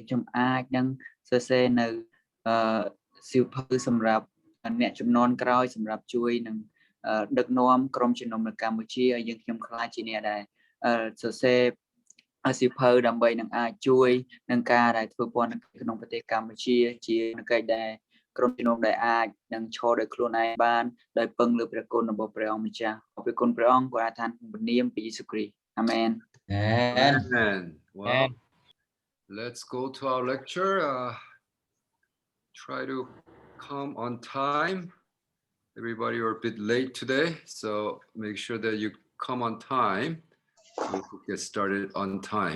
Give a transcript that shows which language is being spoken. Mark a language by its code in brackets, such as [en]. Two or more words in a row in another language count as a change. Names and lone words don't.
[km] ខ្ញុំអាចនឹងសរសេរនៅសៀវភៅសម្រាប់អ្នកជំនាន់ក្រោយសម្រាប់ជួយនឹងដឹកនាំក្រុមជំនុំនៅកម្ពុជាឲ្យយើងខ្ញុំខ្លាចជាអ្នកដែលសរសេរសៀវភៅដើម្បីនឹងអាចជួយនឹងការដែលធ្វើព័ន្ធក្នុងប្រទេសកម្ពុជាជាកិច្ចដែលក្រុមជំនុំដែលអាចនឹងឈរដោយខ្លួនឯងបានដោយពឹងលើព្រះគុណរបស់ព្រះអង្គម្ចាស់អរគុណព្រះអង្គគាត់ថាព្រះនាមព្រះយេស៊ូវគ្រីស្ទអាមែន [en] Amen. Well, let's go to our lecture. Try to come on time. Everybody are a bit late today, so make sure that you come on time. We could get started on time.